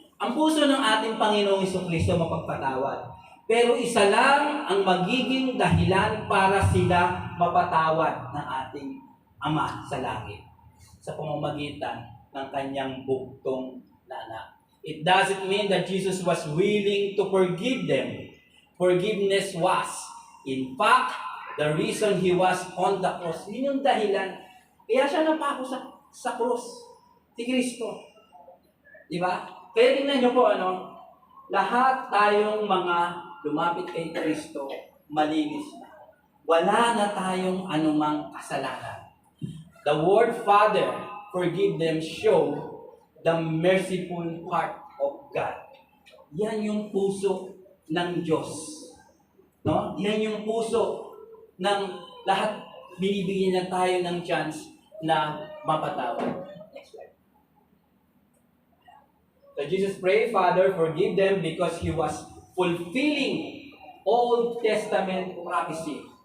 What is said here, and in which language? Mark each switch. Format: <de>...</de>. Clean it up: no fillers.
<tl>Ang puso ng ating Panginoong Jesucristo mapagpatawad. Pero isa lang ang magiging dahilan para sila mapatawad ng ating Ama sa langit sa pamamagitan ng kanyang bugtong na anak.</tl> <en>It doesn't mean that Jesus was willing to forgive them. Forgiveness was, in fact, the reason He was on the cross.</en> <tl>Yun yung dahilan. Kaya siya napako sa cross. Si Kristo. Diba? Kaya tingnan nyo po, lahat tayong mga lumapit kay Kristo, malinis na. Wala na tayong anumang kasalanan.</tl> <en>The word Father, forgive them, show the merciful heart of God.</en> <tl>Yan yung puso ng Diyos. No? Yan yung puso ng lahat. Binibigyan niya tayo ng chance na mapatawad.</tl> <en>Next slide. So Jesus prayed, Father, forgive them because He was fulfilling Old Testament prophecy.</en>